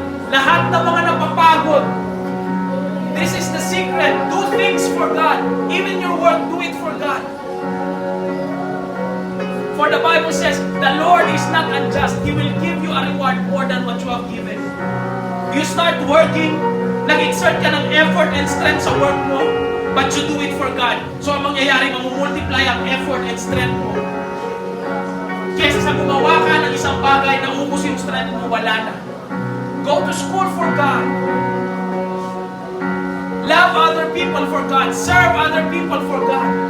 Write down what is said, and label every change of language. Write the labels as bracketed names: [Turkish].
[Filipino] Lahat ng mga napapagod, [English] this is the secret. Do things for God. Even your work, do it for God. For the Bible says, the Lord is not unjust. He will give you a reward more than what you have given. You start working, [Filipino] nag-exert ka ng [English] effort and strength [Filipino] sa work mo, [English] but you do it for God. [Filipino] So ang mangyayari, mamumultiply ang effort and strength mo. Kesa sa gumawa ka ng isang bagay na ubos yung strength mo, wala na. [English] Go to school for God. Love other people for God. Serve other people for God.